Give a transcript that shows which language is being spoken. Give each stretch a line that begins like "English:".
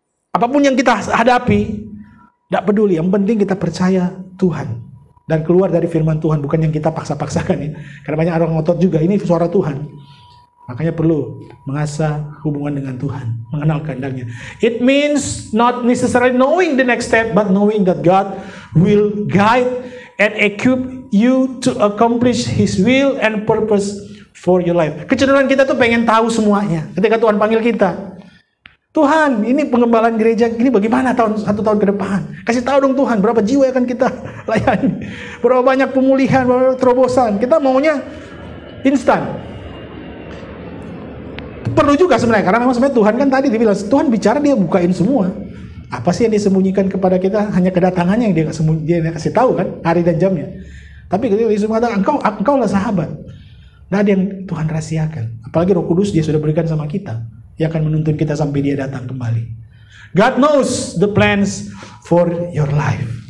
Indonesian: Apapun yang kita hadapi. Tidak peduli. Yang penting kita percaya Tuhan. Dan keluar dari firman Tuhan. Bukan yang kita paksa-paksakan ya. Karena banyak orang ngotot juga. Ini suara Tuhan. Makanya perlu mengasah hubungan dengan Tuhan, mengenal kehendaknya.
English: It means not necessarily knowing the next step, but knowing that God will guide and equip you to accomplish His will and purpose for your life.
Indonesian: Kecenderungan kita tuh pengen tahu semuanya. Ketika Tuhan panggil kita, Tuhan, ini pengembalaan gereja ini bagaimana 1 tahun ke depan? Kasih tahu dong Tuhan, berapa jiwa yang akan kita layani? Berapa banyak pemulihan, berapa terobosan? Kita maunya instan. Perlu juga sebenarnya, karena memang sebenarnya Tuhan kan tadi dibilang, Tuhan bicara dia bukain semua. Apa sih yang disembunyikan kepada kita? Hanya kedatangannya yang dia kasih tahu kan, hari dan jamnya. Tapi ketika Yesus mengatakan, engkau lah sahabat. Nah, ada yang Tuhan rahasiakan. Apalagi Roh Kudus dia sudah berikan sama kita. Dia akan menuntun kita sampai dia datang kembali.
English: God knows the plans for your life.